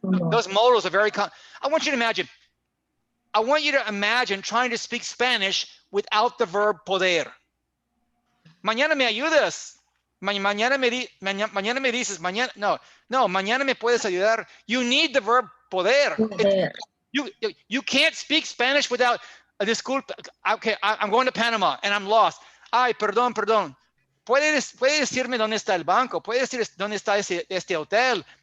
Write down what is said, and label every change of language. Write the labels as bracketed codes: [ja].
[en] Those modals are very common. I want you to imagine trying to speak Spanish without the verb poder. [es] Mañana me ayudas. Mañana me dices, mañana, no, mañana me puedes ayudar. [en] You need the verb poder. You can't speak Spanish without a disculpa. Okay, I'm going to Panama and I'm lost. [es] Ay, perdón. Puede decirme dónde está el banco. Puede decir dónde está este hotel.